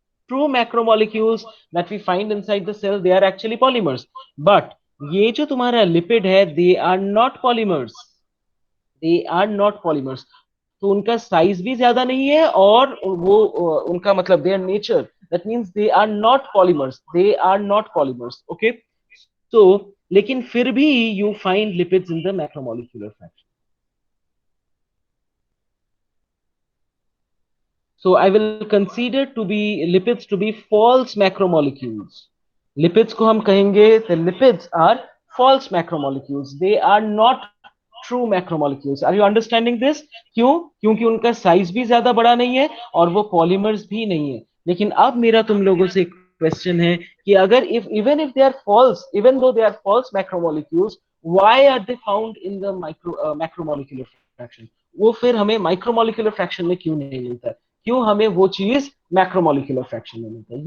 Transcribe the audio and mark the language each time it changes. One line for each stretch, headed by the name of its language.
English: True macromolecules that we find inside the cell, they are actually polymers। But
Hindi: ये जो तुम्हारा lipid है,
English: they are not polymers। they are not polymers।
Hindi: तो उनका size भी ज्यादा नहीं है, और वो उनका मतलब
English: their nature, that means they are not polymers। they are not polymers, okay। so
Hindi: लेकिन फिर भी
English: you find lipids in the macromolecular fraction। So I will consider to be lipids to be false macromolecules। Lipids
Hindi: को हम कहेंगे,
English: the lipids are false macromolecules। They are not true macromolecules। Are you understanding this?
Hindi: क्यों? क्योंकि उनका size भी ज्यादा बड़ा नहीं है, और वो पॉलीमर्स भी नहीं है। लेकिन अब मेरा तुम लोगों से क्वेश्चन है कि
English: अगर even if they are false, even though they are false macromolecules, why are they found in the macromolecular fraction?
Hindi: वो फिर हमें माइक्रोमोलिकुलर फ्रैक्शन में क्यों नहीं मिलता है? क्यों हमें वो चीज मैक्रोमोलिकुलर फ्रैक्शन में मिलता है?